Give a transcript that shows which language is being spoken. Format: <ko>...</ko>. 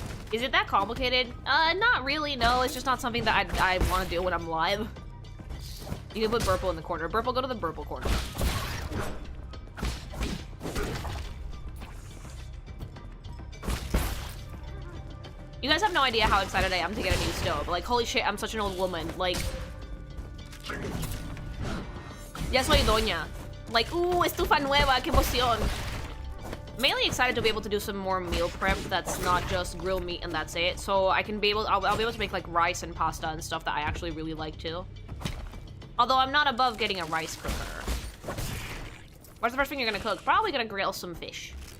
<en>Is it that complicated? Not really, no. It's just not something that I want to do when I'm live. You can put Burple in the corner. Burple, go to the Burple corner. You guys have no idea how excited I am to get a new stove. Like, holy shit, I'm such an old woman. Like...</en> <es>Ya soy doña. Like, estufa nueva, qué emoción.</es> <en>Mainly excited to be able to do some more meal prep that's not just grilled meat and that's it. So I can be able, I'll be able to make like rice and pasta and stuff that I actually really like too. Although I'm not above getting a rice cooker. What's the first thing you're gonna cook? Probably gonna grill some fish.</en>